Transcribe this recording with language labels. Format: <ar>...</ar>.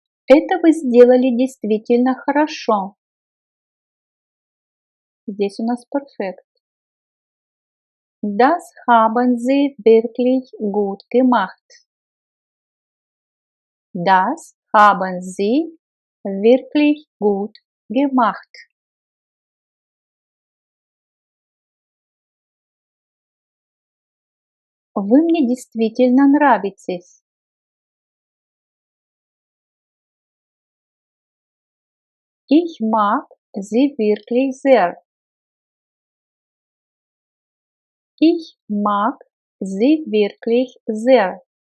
<ru>Это вы сделали действительно хорошо. Здесь у нас перфект.</ru> <de>Das haben Sie wirklich gut gemacht. Das haben Sie wirklich gut gemacht.</de> <ru>Вы мне действительно нравитесь.</ru> <de>Ich mag Sie wirklich sehr. Ich mag Sie wirklich sehr.</de>